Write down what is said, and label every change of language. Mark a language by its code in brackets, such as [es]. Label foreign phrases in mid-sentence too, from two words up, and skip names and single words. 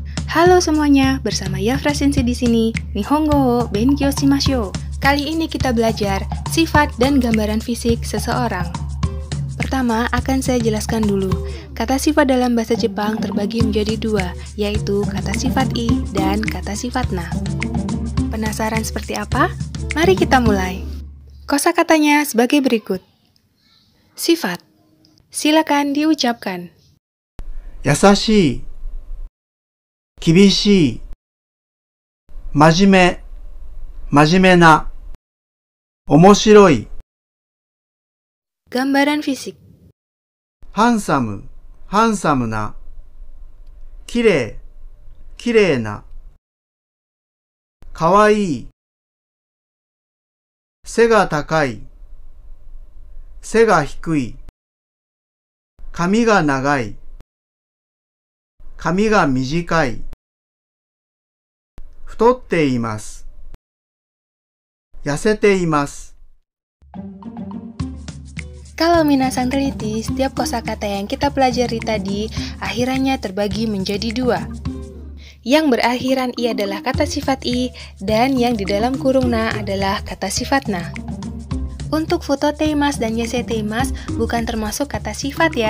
[id] Halo semuanya, bersama Yafra Sensei di sini. [ja] 日本語を勉強しましょう. [id] Kali ini kita belajar sifat dan gambaran fisik seseorang. Pertama, akan saya jelaskan dulu. Kata sifat dalam bahasa Jepang terbagi menjadi dua, yaitu kata sifat i dan kata sifat na. Penasaran seperti apa? Mari kita mulai. Kosakatanya sebagai berikut. Sifat. Silakan diucapkan. [ja] 優しい、厳しい、真面目な、面白い。 [id] Gambaran fisik. [ja] ハンサムな、きれいな、かわいい。背が高い、背が低い、髪が長い、髪が短い。太っています。痩せています。 [id] Kalau minasang teliti, setiap kosakata yang kita pelajari tadi akhirannya terbagi menjadi dua. Yang berakhiran i adalah kata sifat i dan yang di dalam kurung na adalah kata sifat na. Untuk futoteimasu dan yaseteimasu bukan termasuk kata sifat ya.